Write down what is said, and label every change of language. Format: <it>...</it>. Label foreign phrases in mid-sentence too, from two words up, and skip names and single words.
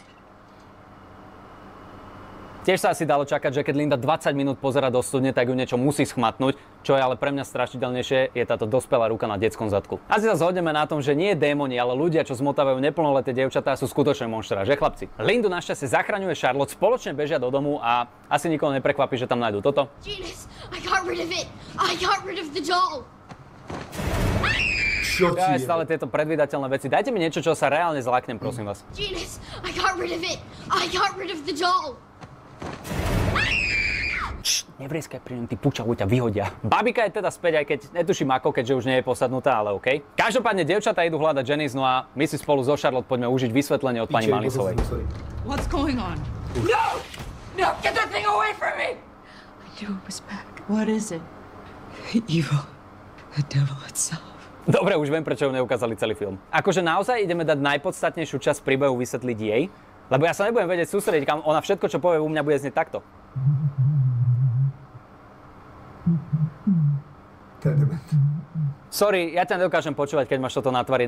<sk>Tiež sa asi dalo čakať, že keď Linda 20 minút pozerá do studne, tak ju niečo musí schmatnúť. Čo je ale pre mňa strašidelnejšie, je táto dospelá ruka na detskom zadku. Asi sa zhodneme na tom, že nie démoni, ale ľudia, čo zmotávajú neplnoleté dievčatá, sú skutočné monštra, že chlapci? Lindu našťastie zachraňuje Charlotte, spoločne bežia do domu a asi nikoho neprekvapí, že tam nájdú toto.</sk> <en>Genius, I got rid of it. I got rid of the doll.</en> <sk>Ja stále tieto predvídateľné veci. Dajte mi niečo, čo sa reálne zláknem, prosím vás.</sk> <en>Genius, I got rid of it. I got rid of the doll.</en> <sk>Nevrieskaj pri ňom, ty pučavu ťa vyhodia. Babika je teda späť, aj keď netuším ako, keďže už nie je posadnutá, ale OK. Každopádne dievčatá idú hľadať Janice, no a my si spolu so Charlotte poďme užiť vysvetlenie od pani Mullinsovej.</sk> <en>What's going on? No! No, get that thing away from me! I knew it was back. What is it? Evil. The devil itself.</en> <sk>Dobre, už viem, prečo ju neukázali celý film. Akože naozaj ideme dať najpodstatnejšiu časť príbehu vysvetliť jej? Lebo ja sa nebudem vedieť sústrediť, kam ona všetko, čo povie u mňa, bude znieť takto. Sorry, ja ťa nedokážem počúvať, keď máš toto na tvári.</sk>